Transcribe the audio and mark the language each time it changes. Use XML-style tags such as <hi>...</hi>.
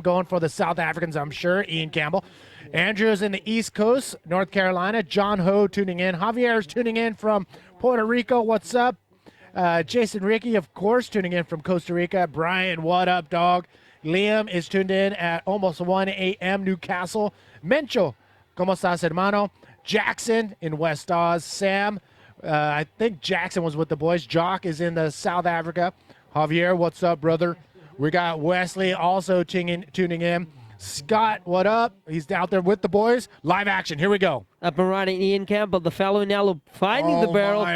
<en>Going for the South Africans, I'm sure. Ian Campbell. Andrew's in the East Coast, North Carolina. John Ho tuning in. Javier's tuning in from Puerto Rico. What's up? Jason Ricky, of course, tuning in from Costa Rica. Brian, what up, dog? Liam is tuned in at almost 1 a.m. Newcastle.</en> <es>Mencho, ¿cómo estás, hermano?</es> <en>Jackson in West Oz. Sam, I think Jackson was with the boys. Jock is in the South Africa. Javier, what's up, brother? We got Wesley also tuning in. Scott, what up? He's out there with the boys. Live action. Here we go. Up and riding Ian Campbell, the fellow in yellow, finding the barrel.</en>